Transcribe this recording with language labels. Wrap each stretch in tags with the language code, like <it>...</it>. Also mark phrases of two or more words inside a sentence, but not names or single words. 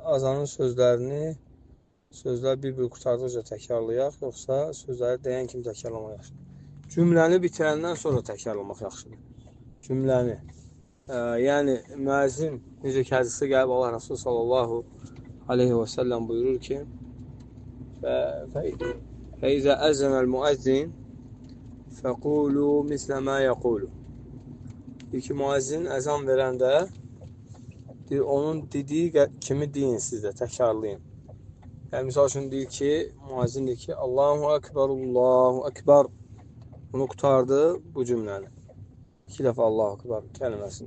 <az>azanın sözlər bir-bir qurtardıqca təkrarlayaq, yoxsa sözləri deyən kimi təkrarlamaq yaxşıdır? Cümləni bitirəndən sonra təkrarlamaq yaxşıdır. Cümləni. Yəni, müəzzin, necə ki, hədisdə gəlib Allah Rasulü</az> <ar>صلى الله عليه وسلم</ar> <az>buyurur ki,</az> <ar>فَإِذَا أَذَّنَ الْمُؤَذِّنِ فَقُولُوا مِثْلَ مَا يَقُولُ.</ar> <az>Deyir ki, müəzzin əzan verəndə onun dediyi kimi deyin siz də, təkrarlayın. Yəni, misal üçün deyir ki, müəzzin deyir ki,</az> <ar>الله أكبر، الله أكبر.</ar> <az>Bunu qutardı bu cümləni. 2 dəfə</az> <ar>الله أكبر</ar> <az>kəlməsini.</az>